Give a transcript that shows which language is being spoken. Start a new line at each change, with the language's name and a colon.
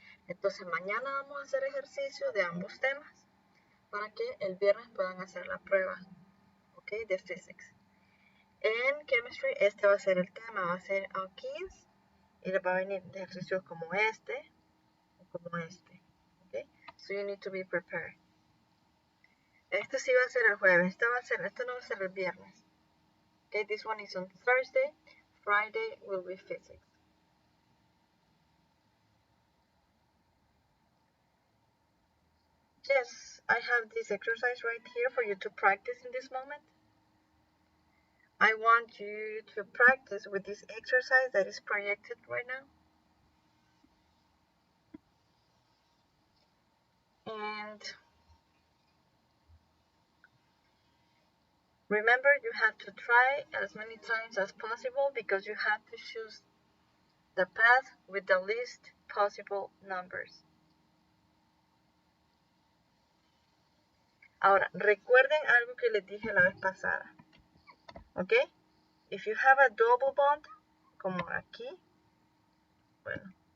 Spanish: Entonces mañana vamos a hacer ejercicio de ambos temas para que el viernes puedan hacer la prueba, okay, de physics. En chemistry este va a ser el tema, va a ser alkenes y le va a venir de ejercicios como este o como este, okay?
English: So you need to be prepared.
Spanish: Este sí va a ser el jueves, este no va a ser el viernes.
English: Okay, this one is on Thursday. Friday will be physics. Yes, I have this exercise right here for you to practice in this moment. I want you to practice with this exercise that is projected right now. And remember, you have to try as many times as possible because you have to choose the path with the least possible numbers.
Spanish: Ahora, recuerden algo que les dije la vez pasada. ¿Ok?
English: If you have a double bond,
Spanish: como aquí, bueno.